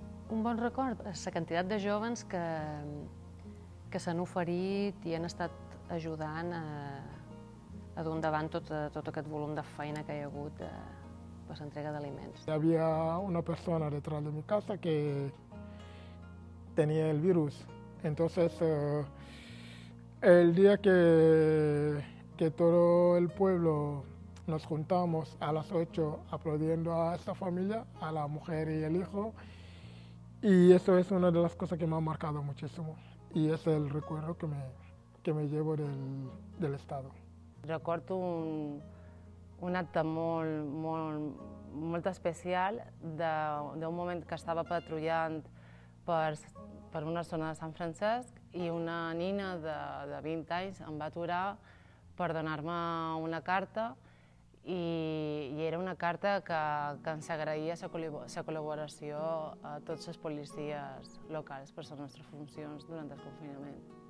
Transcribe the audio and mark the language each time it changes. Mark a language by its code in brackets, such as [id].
[ca] Un bon record és la quantitat de jóvens que s'han oferit i han estat ajudant a dur endavant tot aquest volum de feina que hi ha hagut per l'entrega d'aliments. [es] Había una persona detrás de mi casa que tenía el virus. Entonces, el día que todo el pueblo nos juntamos a las 8 aplaudiendo a esta familia, a la mujer y el hijo, y eso es una de las cosas que me ha marcado muchísimo. Y es el recuerdo que me llevo del Estado. [ca] Recordo un acte molt especial d'un moment que estava patrullant per una zona de Sant Francesc i una nina de 20 anys em va aturar per donar-me una carta i era una carta que ens agraïa la col·laboració a tots els policies locals per les nostres funcions durant el confinament.